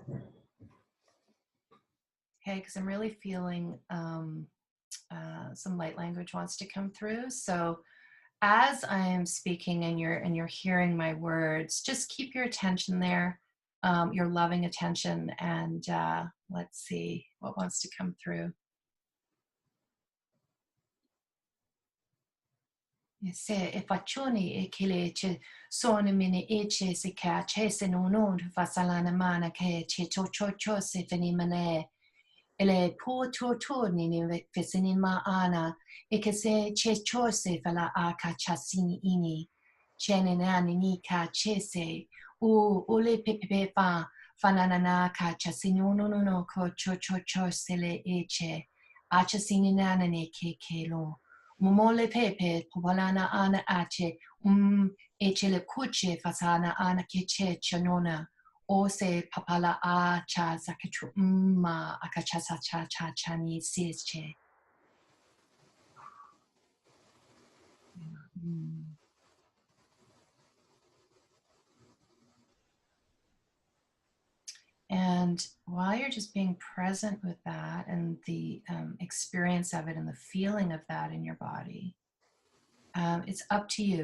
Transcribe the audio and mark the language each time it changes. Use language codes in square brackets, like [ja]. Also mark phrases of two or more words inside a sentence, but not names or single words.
[en] Okay, because I'm really feeling some light language wants to come through. So as I'm speaking and you're hearing my words, just keep your attention there, your loving attention, and let's see what wants to come through. Se e faccioni e che le ce sono mine ece se ca ce se non fa salana mana che ce cho se fenimane ele po to ni fesinin ma ana e che se ce cho se fala a ca chasini ini ce ne nani ni ca ce se u le pepe fa fanana ca chasini no co cho se le ece a chasini nana ne che lo Momole pepe popolana ana ace ece le cuce fasana ana che chanona o se papala a cha zakatru ma akacha cha chani sische. And while you're just being present with that and the experience of it and the feeling of that in your body, it's up to you.